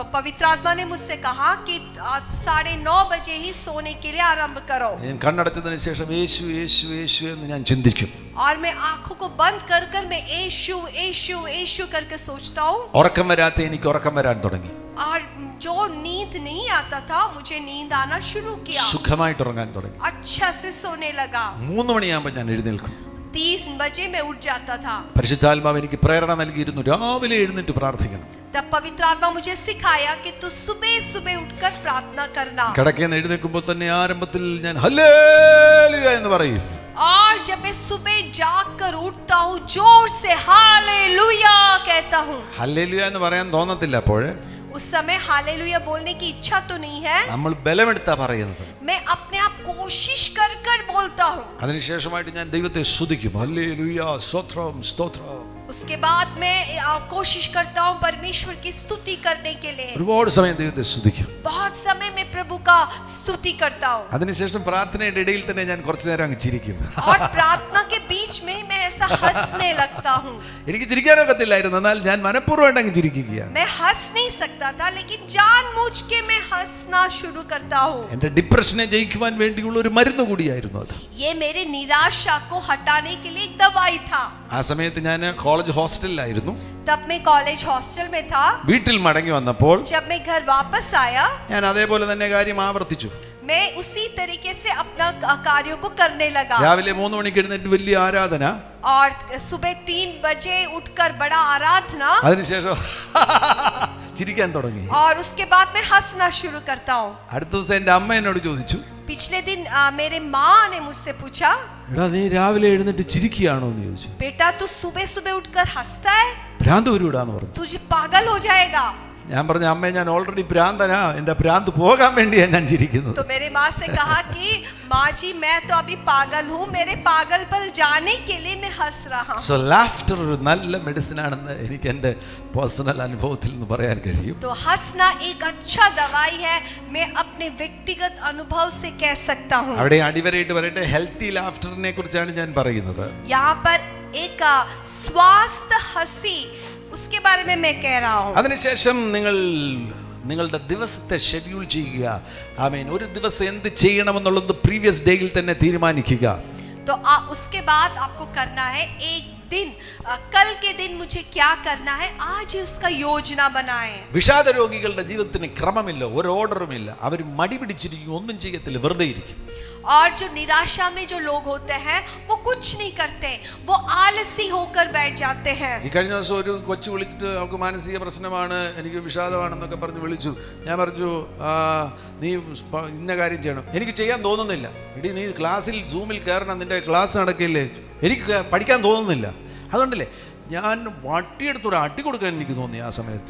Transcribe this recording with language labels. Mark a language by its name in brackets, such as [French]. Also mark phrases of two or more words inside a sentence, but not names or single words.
[Hindi] तो पवित्र आत्मा ने मुझसे कहा कि 9:30 बजे ही सोने के लिए आरंभ करो। [Malayalam] ഞാൻ കണ്ണടച്ചതിന് ശേഷം യേശു യേശു യേശു എന്ന് ഞാൻ ചിന്തിക്കും. [Hindi] और मैं आंखों को बंद कर कर मैं यीशु यीशु यीशु करके सोचता हूँ। [Malayalam] ഉറക്കം വരാത്ത എനിക്ക് ഉറക്കം വരാൻ തുടങ്ങി. [Hindi] और जो नींद नहीं आता था मुझे नींद आना शुरू किया। [Malayalam] സുഖമായിട്ട് ഉറങ്ങാൻ തുടങ്ങി. [Hindi] अच्छा से सोने लगा। [Malayalam] 3 മണിയാകുമ്പോൾ ഞാൻ എഴുന്നേൽക്കും. [Hindi] 30 बजे मैं उठ जाता था। [Malayalam] പരിശുദ്ധാത്മാവ് എനിക്ക് പ്രേരണ നൽകിയിരുന്നു രാവിലെ എഴുന്നേറ്റ് പ്രാർത്ഥിക്കണം. [Hindi] तब पवित्र आत्मा मुझे सिखाया कि तू सुबह सुबह उठकर प्रार्थना करना। [Malayalam] കിടക്കയിൽ എഴുന്നേൽക്കുമ്പോൾ തന്നെ ആരംഭത്തിൽ ഞാൻ ഹല്ലേലൂയ എന്ന് പറയും. [Hindi] और जब मैं सुबह जागकर उठता हूँ जोर से हालेलुया कहता हूँ। [Malayalam] ഹല്ലേലൂയ എന്ന് പറയാൻ തോന്നത്തില്ല അപ്പോൾ. [Hindi] उस समय हालेलुया बोलने की इच्छा तो नहीं है। [Malayalam] നമ്മൾ ബലമെടുത്താ പറയുന്നത്. [Hindi] मैं अपने आप कोशिश कर कर बोलता हूँ। [Malayalam] അതിനുശേഷമായിട്ട് ഞാൻ ദൈവത്തെ സ്തുതിക്കും. ഹല്ലേലൂയ സ്തോത്രം സ്തോത്രം. [Hindi] उसके बाद मैं कोशिश करता हूँ परमेश्वर की स्तुति करने के लिए। [Malayalam] ഒരുപാട് സമയം ദൈവത്തെ സ്തുതിക്കും. [Hindi] बहुत समय में प्रभु का स्तुति करता हूँ। [Malayalam] അതിനുശേഷം പ്രാർത്ഥനയുടെ ഇടയിൽ തന്നെ ഞാൻ കുറച്ചു നേരം അങ്ങ് ചിരിക്കും. [Hindi] और प्रार्थना के बीच में मैं ऐसा हंसने लगता हूँ। [Malayalam] എനിക്ക് ചിരിക്കാനൊക്കത്തില്ലായിരുന്നു, എന്നാൽ ഞാൻ മനഃപൂർവ്വം അങ്ങ് ചിരിക്കുകയാണ്. [Hindi] मैं हंस नहीं सकता था लेकिन जानबूझ के मैं हंसना शुरू करता हूँ। [Malayalam] എന്റെ ഡിപ്രഷനെ ജയിക്കുവാൻ വേണ്ടിയുള്ള ഒരു മരുന്ന് കൂടിയായിരുന്നു അത്. [Hindi] ये मेरे निराशा को हटाने के लिए एक दवाई था। [Malayalam] ആ സമയത്ത് ഞാൻ കോളേജ് ഹോസ്റ്റലിലായിരുന്നു. [Hindi] तब मैं कॉलेज हॉस्टल में था। [Malayalam] വീട്ടിൽ മടങ്ങി വന്നപ്പോൾ [Hindi] जब मैं घर वापस आया [Malayalam] ഞാൻ അതേപോലെ തന്നെ കാര്യം ആവർത്തിച്ചു. [Hindi] मैं उसी तरीके से अपना कार्यों को करने लगा। [Malayalam] രാവിലെ 3 മണിക്ക് എഴുന്നേറ്റ് വലിയ ആരാധന. [Hindi] और सुबह 3 बजे उठकर बड़ा आराधना। [Malayalam] അതിനുശേഷം ചിരിക്കാൻ തുടങ്ങി. [Hindi] और उसके बाद मैं हंसना शुरू करता हूँ। [Malayalam] അടുത്ത ദിവസം എൻ്റെ അമ്മ എന്നോട് ചോദിച്ചു, [Hindi] पिछले दिन मेरे माँ ने मुझसे पूछा, [Malayalam] എടാ നീ രാവിലെ എഴുന്നേറ്റ് ചിരിക്കുകയാണോ എന്ന് ചോദിച്ചു. [Hindi] बेटा तू सुबह सुबह उठकर हंसता है, [Malayalam] ഭ്രാന്ത് വരൂടാന്ന് പറഞ്ഞു. [Hindi] तुझे पागल हो जाएगा। [Malayalam] ഞാൻ പറഞ്ഞു, അമ്മേ ഞാൻ ഓൾറെഡി ഭ്രാന്തനാ, എൻ്റെ ഭ്രാന്ത് പോകാൻ വേണ്ടിയാണ് ഞാൻ ചിരിക്കുന്നത്. [Hindi] तो मेरे माँ से कहा कि माँ जी मैं तो अभी पागल हूँ, मेरे पागलपन जाने के लिए मैं हंस रहा हूँ। [English] so laughter [Malayalam] ഒരു നല്ല മെഡിസിൻ ആണെന്ന് എനിക്ക് എൻ്റെ പേഴ്സണൽ അനുഭവത്തിൽ നിന്ന് പറയാൻ കഴിയും. [Hindi] तो हंसना एक अच्छा दवाई है, मैं अपने व्यक्तिगत अनुभव से कह सकता हूँ। [Malayalam] അവിടെ അടിവരയിട്ട് പറയട്ടെ, [English] healthy laughter [Malayalam] കുറിച്ചാണ് ഞാൻ പറയുന്നത്. [Hindi] यहाँ पर एक स्वास्थ्य हंसी उसके बारे में मैं कह रहा हूँ। [Malayalam] അതിനുശേഷം നിങ്ങളുടെ ദിവസത്തെ ഷെഡ്യൂൾ ചെയ്യുക. ആമേൻ. ഒരു ദിവസം എന്ത് ചെയ്യണമെന്നുള്ളത് [English] previous day [Malayalam] തന്നെ തീരുമാനിക്കുക. [Hindi] तो उसके बाद आपको करना है एक दिन, कल के दिन मुझे क्या करना है, आज ही उसका योजना बनाएं। [Malayalam] വിഷാദ രോഗികളുടെ ജീവിതത്തിന് ക്രമമില്ല, ഒരു ഓർഡറുമില്ല. അവർ മടി പിടിച്ചിരിക്കും, ഒന്നും ചെയ്യത്തില്ല, വെറുതെ ഇരിക്കും. [Hindi] और जो निराशा में जो लोग होते हैं वो कुछ नहीं करते, वो आलसी होकर बैठ जाते हैं। [Malayalam] ഈ കഴിഞ്ഞ ദിവസം ഒരു കൊച്ചു വിളിച്ചിട്ട് അവൾക്ക് മാനസിക പ്രശ്നമാണ്, എനിക്ക് വിഷാദമാണെന്നൊക്കെ പറഞ്ഞ് വിളിച്ചു. ഞാൻ പറഞ്ഞു, നീ ഇന്ന കാര്യം ചെയ്യണം. എനിക്ക് ചെയ്യാൻ തോന്നുന്നില്ല. എടി നീ ക്ലാസ്സിൽ സൂമിൽ കയറണം, നിന്റെ ക്ലാസ് നടക്കില്ലേ, എനിക്ക് പഠിക്കാൻ തോന്നുന്നില്ല. അതുകൊണ്ടല്ലേ ഞാൻ വട്ടിയെടുത്തൊരു അടി കൊടുക്കാൻ എനിക്ക് തോന്നി ആ സമയത്ത്.